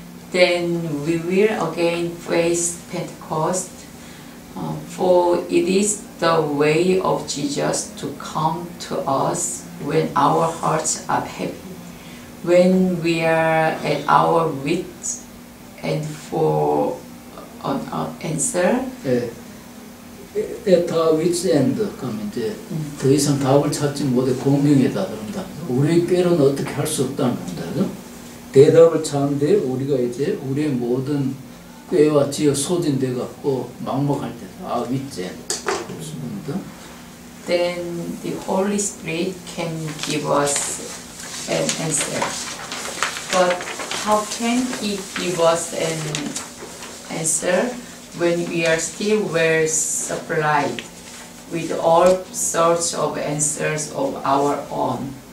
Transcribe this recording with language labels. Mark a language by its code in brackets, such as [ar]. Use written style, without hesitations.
[en] Then we will again face Pentecost, for it is the way of Jesus to come to us when our hearts are heavy, when we are at our wits and for an answer. [ko] 예. [en] at our wits end [ko] 그러면 이제 더 이상 답을 찾지 못해 공경에 다다른다. 우리의 꾀로는 어떻게 할 수 없다는 겁니다. 그죠? 대답을 찾는데 우리가 이제 우리의 모든 꾀와 지혜 소진돼 갖고 막막할 때 [en] wits end [ko] 그렇습니다. [en] Then the Holy Spirit can give us an answer. But how can He give us an answer when we are still well supplied with all sorts of answers of our own?